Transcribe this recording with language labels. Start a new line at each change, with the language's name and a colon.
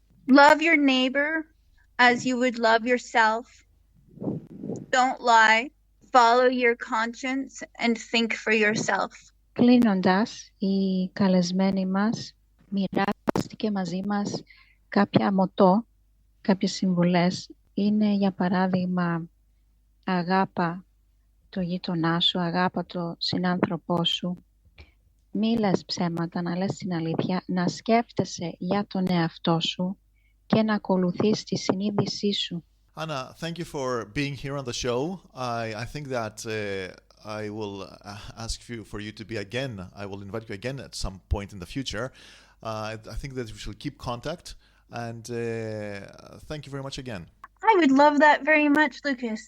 English: Love your neighbor as you would love yourself. Don't lie. Follow your conscience and think for yourself.
Greek: Κλείνοντας, η καλεσμένη μας μοιράστηκε μαζί μας κάποια μοτό, κάποιες συμβουλές. Είναι, για παράδειγμα, αγάπα το γείτονά σου, αγάπα το συνάνθρωπό σου. Μη λες ψέματα, να λες την αλήθεια, να σκέφτεσαι για τον εαυτό σου και να ακολουθείς τη συνείδησή σου.
English: Anna, thank you for being here on the show. I think that I will ask for you to be again. I will invite you again at some point in the future. I think that we should keep contact. And thank you very much again. I would love that very much, Lucas.